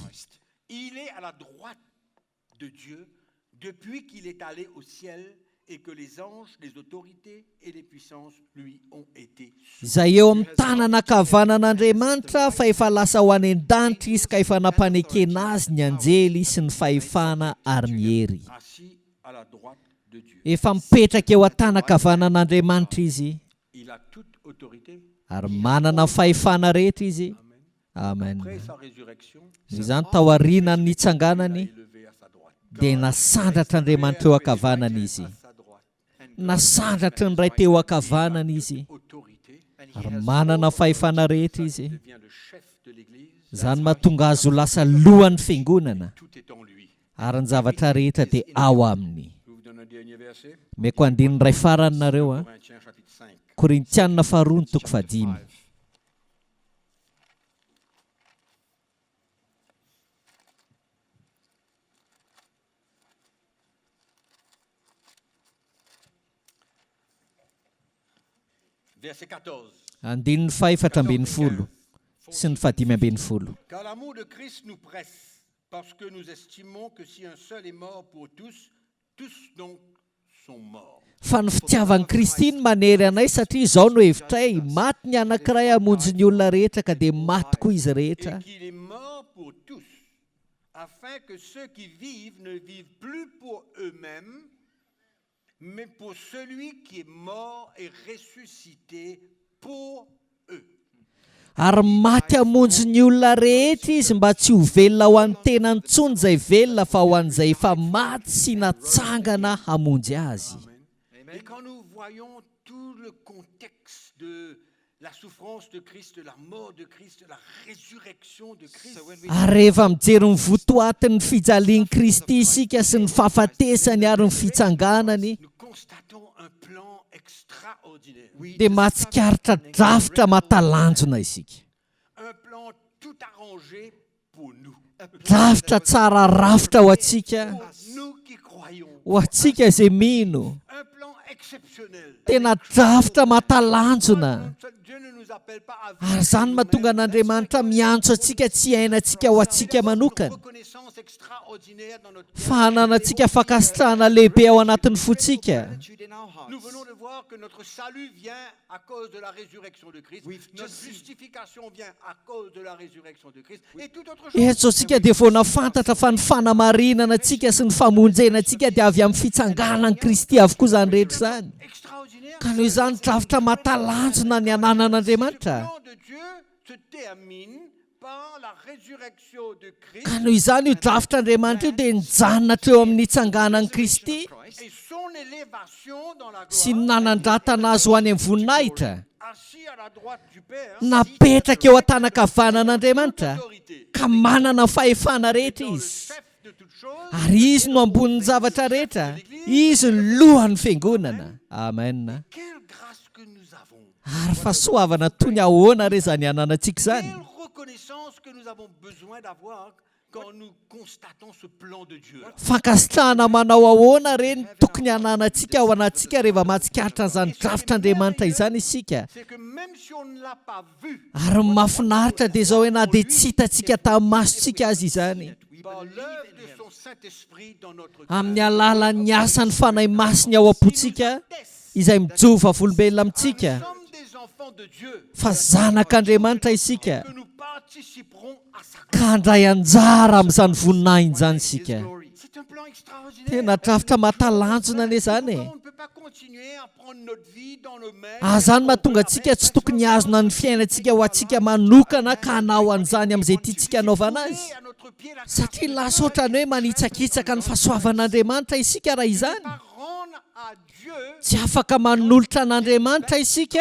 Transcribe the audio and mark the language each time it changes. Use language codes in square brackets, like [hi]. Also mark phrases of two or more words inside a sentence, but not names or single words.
[fr] Il est à la droite de Dieu depuis qu'il est allé au ciel et que les anges, les autorités et les puissances lui ont été soumis. [mg] Izay eo amin'ny tanana ankavanan'Andriamanitra fa efa lasa ho any an-danitra izy ka efa nampanekena azy ny anjely sy ny fahefana ary ny hery. [fr] Assis à la droite de Dieu. [mg] Efa mipetraka eo an-tanankavanan'Andriamanitra izy [fr] Il a toute autorité. [mg] ary manana fahefana rehetra izy. Amen. [fr] Après sa résurrection, [mg] Izany taorianany [fr] il [mg] nitsanganany [fr] est élevé à sa droite. [mg] dia nasandratra Andriamanitra eo ankavanana izy. [fr] À sa droite. [mg] Nasandratry ny ray teo ankavanana izy [fr] Autorité. [mg] ary manana fahefana rehetra izy. [fr] Il devient le chef de l'Église. [mg] Izany mahatonga azy ho lasa lohan'ny fiangonana [fr] Tout est en lui. [mg] ary ny zavatra rehetra dia ao aminy. [fr] Je vous donne un dernier verset. [mg] Meko andininy ray farany nareo a. [fr] Corinthiens chapitre 5. [mg] Korintianina faharoa ny toko fahadimy. [fr] Verset 14. [mg] Andininy fahefatra ambin'ny folo sy ny fahadimy ambin'ny folo. [fr] Car l'amour de Christ nous presse, parce que nous estimons que si un seul est mort pour tous, tous donc sont morts. [mg] Fa ny fitiavan'i Kristy ny manery anay satria izao no hevitray maty ny anankiray hamonjy ny olona rehetra ka dia maty koa izy rehetra. [fr] Et qu'il est mort pour tous, afin que ceux qui vivent ne vivent plus pour eux-mêmes, mais pour celui qui est mort et ressuscité pour eux. [mg] Ary maty hamonjy ny olona rehetra izy mba tsy ho velona ho an'ny tenany intsony izay velona fa ho an'izay efa maty sy natsangana hamonjy azy. [fr] Et quand nous voyons tout le contexte de la souffrance de Christ, de la mort de Christ, de la résurrection de Christ, [mg] Ary rehefa mijery ny votoatin'ny fijalian'i Kristy isika sy ny fahafatesany ary ny fitsanganany [fr] nous constatons un plan extraordinaire. [mg] dia mahatsikaritra drafitra mahatalanjona isika. [fr] Un plan tout arrangé pour nous. [mg] Drafitra tsara rafitra ho antsika, [fr] Pour nous qui croyons. [mg] ho antsika izay mino. [fr] Un plan exceptionnel. [mg] Tena drafitra mahatalanjona. [fr] Dieu ne nous appelle pas à [mg] Ary izany mahatonga an'Andriamanitra miantso antsika tsy hainantsika ho antsika manokana. [fr] reconnaissance extraordinaire dans notre [mg] fa hananantsika fankasitrahana lehibe ao anatin'ny fontsika. [en] Gratitude in our [fr] Nous [en] hearts. [fr] venons de voir que notre salut vient à cause de la résurrection de Christ. [en] We've [fr] Notre [en] just seen- [fr] justification vient à cause de la résurrection de Christ. Et toute autre chose. [mg] Eto tsika dia vao nafantatra fa ny fanamarinana antsika sy ny famonjena antsika dia avy amin'ny fitsanganan'i Kristy avokoa izany rehetra izany. [fr] Extraordinaire. [mg] Ka noho izany dravitra mahatalanjona ny ananan'Andriamanitra. [fr] Le plan de Dieu se termine par la résurrection de Christ [mg] Ka noho izany io drafitr'Andriamanitra io dia nijanona hatreo amin'ny itsanganan'i Kristy [fr] et son élévation dans la [mg] sy ny [fr] gloire. [mg] nanandratana azy ho any amin'ny voninahitra. [fr] Assis à la droite du Père. [mg] Napetraka eo an-tanakavanan'Andriamanitra [fr] Autorité. [mg] ka manana fahefana rehetra [fr] Dans le [mg] izy. [fr] chef de toutes choses. [mg] Ary izy no ambonin'ny zavatra rehetra. Izy ny lohan'ny fiangonana. Amen. [fr] Quelle grâce que nous avons. [mg] Ary fahasoavana toy ny ahoana re zany ananantsika zany. [fr] Quelle reconnaissance que nous avons besoin d'avoir quand nous constatons ce plan de Dieu. [mg] Fankasitrahana manao ahoana reny tokony hananantsika ao anatsika rehefa mahatsikaritra an'izany drafitr'Andriamanitra izany isika. [fr] C'est que même si on ne l'a pas vu, [mg] Ary mahafinaritra dia izao hoe na dia tsy hitantsika tamin'ny masontsika azy izany. [fr] par l'œuvre de son Saint-Esprit dans notre [mg] Amin'ny [fr] cœur, [mg] alalan'ny asan'ny fanahy masiny ao am-pontsika izay mijova volombelona amintsika. [fr] nous sommes des enfants de Dieu, [mg] Fa zanak'Andriamanitra isika. [fr] que nous participerons à sa gloire. [mg] Ka handray anjara amin'izany voninahiny izany isika. [fr] C'est un plan extraordinaire. [mg] Tena drafitra mahatalanjona anie zany e. [fr] On ne peut pas continuer à prendre notre vie dans nos mains. [mg] Zany mahatonga antsika tsy tokony hazona ny fiainantsika ho antsika manokana ka hanao an'izany amin'izay tiantsika hanaovana azy. [fr] À notre pied la [mg] Satria lasa ohatrany hoe manitsakitsaka ny fahasoavan'Andriamanitra isika raha izany. [fr] pas rendre à Dieu [mg] Tsy afaka manolotra an'Andriamanitra isika